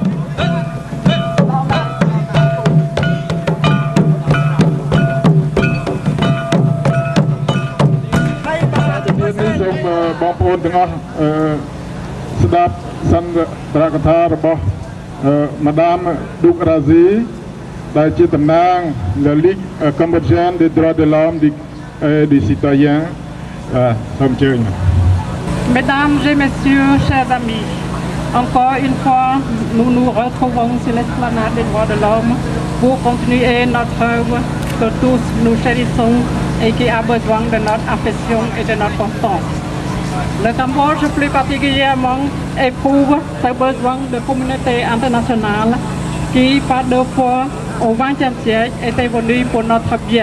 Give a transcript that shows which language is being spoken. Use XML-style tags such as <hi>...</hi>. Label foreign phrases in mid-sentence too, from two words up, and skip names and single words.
<km>បងប្អូនទាំងអស់ស្ដាប់សន្ទរកថារបស់ម៉ាដាមឌូករ៉ាស៊ីដែលជាតំណាង</km> <fr>La Ligue Cambodgienne des droits de l'homme des citoyens</fr> <km>សូមអញ្ជើញ</km> <fr>Mesdames et messieurs, chers amis, encore une fois, nous nous retrouvons sur l'esplanade des droits de l'homme pour continuer notre œuvre que tous nous chérissons et qui a besoin de notre affection et de notre constance. Le Cambodge, plus particulièrement, éprouve ce besoin de communauté internationale qui, par deux fois au XXe siècle, était venue pour notre bien.</fr>